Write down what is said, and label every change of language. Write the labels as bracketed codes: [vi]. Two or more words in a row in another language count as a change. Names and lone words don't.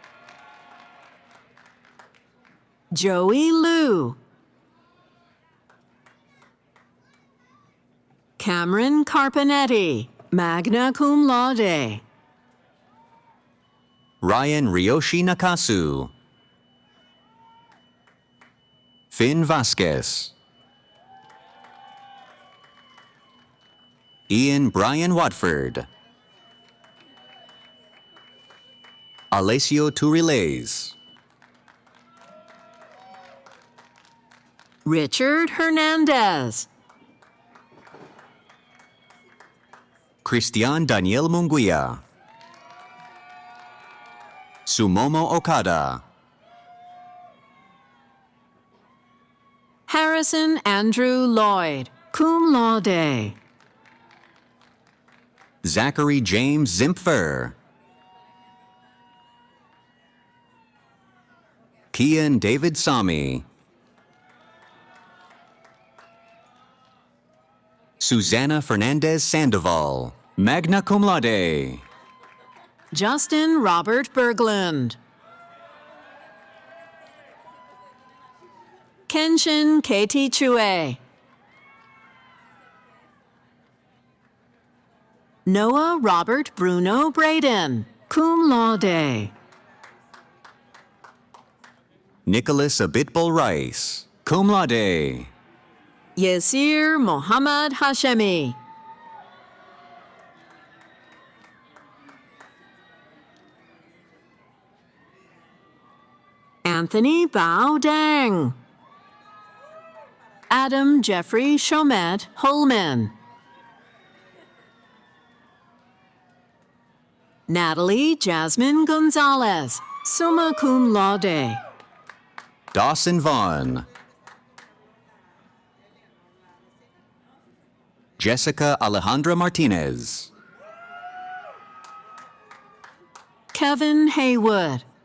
[en] Joey Liu. Cameron Carpenetti, [la] magna cum laude. [en] Ryan Ryoshi Nakasu. Finn Vasquez. Ian Brian Watford. Alessio Turiles. Richard Hernandez. Christian Daniel Munguia. Sumomo Okada. Harrison Andrew Lloyd, [la] cum laude. [en] Zachary James Zimpfer. Kian David Sami. Susanna Fernandez Sandoval, [la] magna cum laude. [en] Justin Robert Berglund. Kenshin Katie Chue. Noah Robert Bruno Braden, [la] cum laude. [en] Nicholas Abitbol Rice, [la] cum laude. [en] Yasir Mohammad Hashemi. Anthony Bao Dang. Adam Jeffrey Chomet Holman. Natalie Jasmine Gonzalez, [la] summa cum laude. [en] Dawson Vaughn. Jessica Alejandra Martinez. Kevin Haywood.